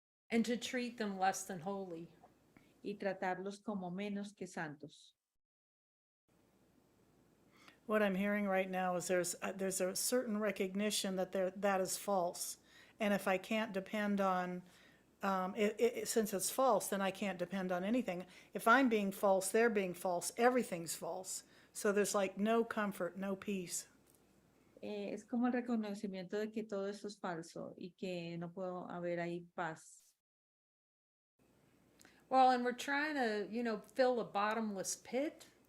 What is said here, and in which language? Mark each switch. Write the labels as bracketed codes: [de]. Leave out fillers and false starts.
[en] And to treat them less than holy. [es] y tratarlos como menos que santos. [en] What I'm hearing right now is there's a certain recognition that that is false, and if I can't depend on, since it's false, then I can't depend on anything. If I'm being false, they're being false. Everything's false. So there's like no comfort, no peace. [es] Es como el reconocimiento de que todo esto es falso y que no puedo haber ahí paz. [en] Well, and we're trying to, fill a bottomless pit.